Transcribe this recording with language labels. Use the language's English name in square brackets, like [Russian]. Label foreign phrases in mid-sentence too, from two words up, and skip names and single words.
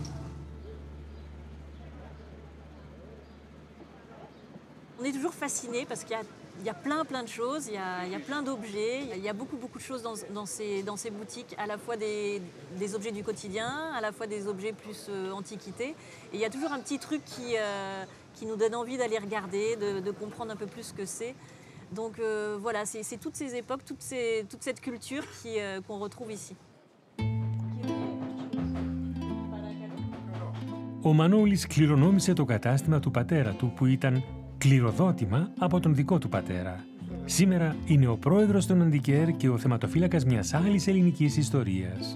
[French] On est toujours fascinés parce qu'il y a plein de choses, il y a plein d'objets, il y a beaucoup de choses dans ces boutiques, à la fois des objets du quotidien, à la fois des objets plus antiquité. Et il y a toujours un petit truc qui nous donne envie d'aller regarder, de comprendre un peu plus ce que c'est. Donc voilà, c'est toutes ces époques, toute cette culture qu'on retrouve ici. [Greek] Ο Μανώλης κληρονόμησε το κατάστημα του πατέρα του που ήταν κληροδότημα από τον δικό του πατέρα. Σήμερα είναι ο πρόεδρος των Αντικέρ και ο θεματοφύλακας μιας άλλης ελληνικής ιστορίας.